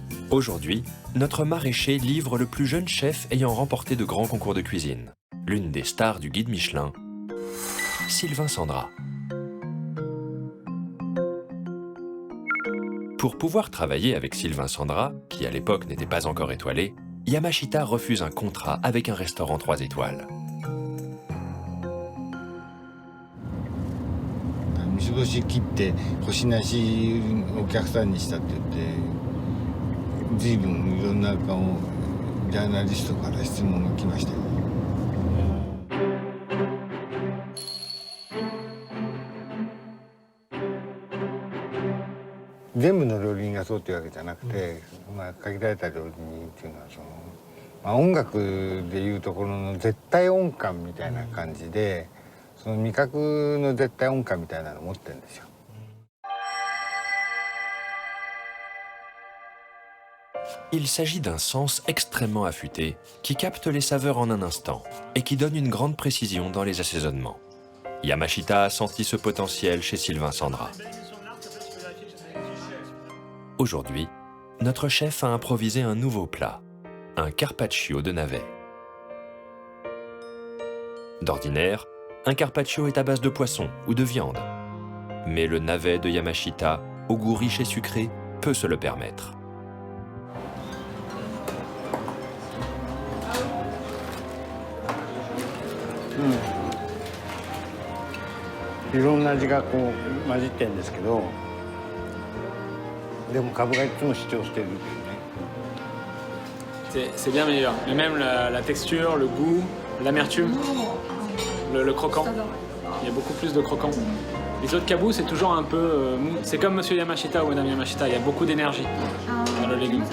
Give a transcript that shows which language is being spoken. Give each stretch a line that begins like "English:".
French: Aujourd'hui, notre maraîcher livre le plus jeune chef ayant remporté de grands concours de cuisine, l'une des stars du guide Michelin, Sylvain Sandra. Pour pouvoir travailler avec Sylvain Sandra, qui à l'époque n'était pas encore étoilé, Yamashita refuse un contrat avec un restaurant 3 étoiles.
Japanese: 三つ星切って星なしお客さんにしたって言って随分いろんな顔ジャーナリストから質問が来ましたよ。全部の料理人がそうっていうわけじゃなくて、限られた料理人っていうのは音楽でいうところの絶対音感みたいな感じで、その味覚の絶対音感みたいなのを持ってるんですよ。
French: Il s'agit d'un sens extrêmement affûté qui capte les saveurs en un instant et qui donne une grande précision dans les assaisonnements. Yamashita a senti ce potentiel chez Sylvain Sandra. Aujourd'hui, notre chef a improvisé un nouveau plat, un carpaccio de navets. D'ordinaire, un carpaccio est à base de poisson ou de viande. Mais le navet de Yamashita, au goût riche et sucré, peut se le permettre. Il y a plein d'adjectifs qui mélangent
Japanese: んですけど、でもカブがいつも主張してるっていうね。
French: C'est bien meilleur. Mais même la texture, le goût, l'amertume, le croquant. Il y a beaucoup plus de croquant. Les autres kabous, c'est toujours un peu mou. C'est comme Monsieur Yamashita ou Madame Yamashita. Il y a beaucoup d'énergie dans le légume.